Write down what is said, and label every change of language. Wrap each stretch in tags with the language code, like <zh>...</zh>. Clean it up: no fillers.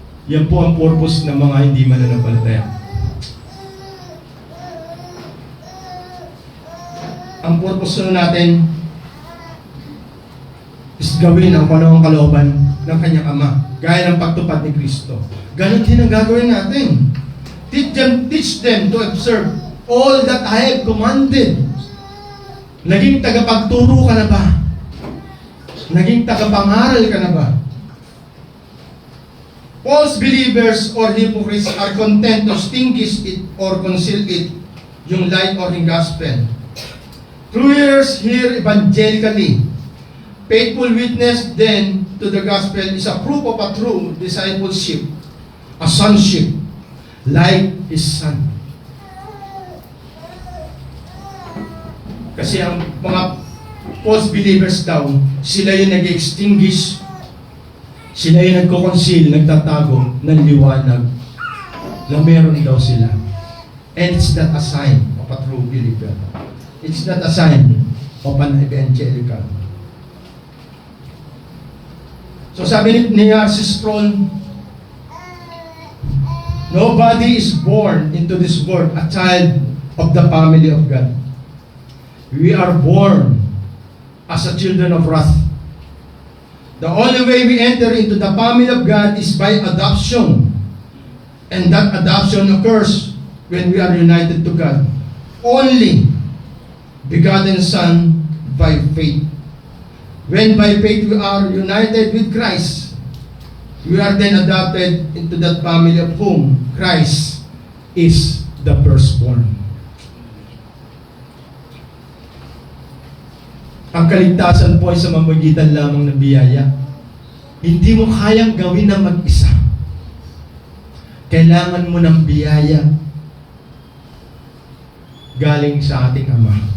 <tl>Yan po ang purpose ng mga hindi mananampalataya. Ang purpose natin is gawin ang panahong kalooban ng kanyang ama, gaya ng pagtupad ni Kristo. Ganon din ang gagawin natin.</tl> <en>Teach them to observe all that I have commanded.</en> <tl>Naging tagapagturo ka na ba? Naging tagapangaral ka na ba?</tl> <en>False believers or hypocrites are content to extinguish it or conceal it, yung light or yung gospel. True hearers hear evangelically. Faithful witness then to the gospel is a proof of a true discipleship, a sonship, like his son.</en> <tl>Kasi ang mga</tl> <en>false believers</en> <tl>daw, sila yung nag-extinguish, sila yung nagko-conceal, nagtatago ng liwanag na meron daw sila.</tl> <en>And it's not a sign of a true believer. It's not a sign of an evangelical.</en> <tl>So sabi ni</tl> <en>R.C. Sproul, nobody is born into this world a child of the family of God. We are born as a children of wrath. The only way we enter into the family of God is by adoption. And that adoption occurs when we are united to God. Only begotten Son by faith. When by faith we are united with Christ, we are then adopted into that family of whom Christ is the firstborn.</en> <tl>Ang kaligtasan po ay sa mamagitan lamang ng biyaya. Hindi mo kayang gawin ng mag-isa. Kailangan mo ng biyaya galing sa ating Ama.</tl>